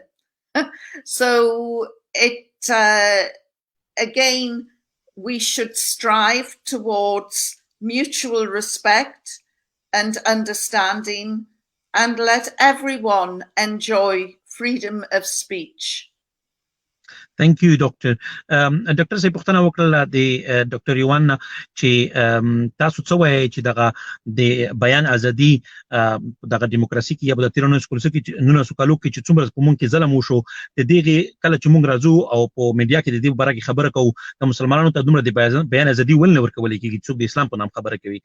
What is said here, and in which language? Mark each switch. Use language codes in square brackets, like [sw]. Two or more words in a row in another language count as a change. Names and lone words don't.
[en] So again, we should strive towards mutual respect and understanding and let everyone enjoy freedom of speech. Thank you, Doctor. [ps] Doctor صاحب پوښتنه وکړه د ډاکټر یوان چې تاسو څه وایي چې دغه د بیان ازادي دغه دیموکراسي کې یا د 19 کالو کې چې څومره په مونږ کې ظلم وشو د دې کله چې مونږ راځو او په میډیا کې د دې باره کې خبره کوو د مسلمانانو ته دومره د بیان ازادي ولنه ورکول کېږي څوک د اسلام په نام خبره کوي.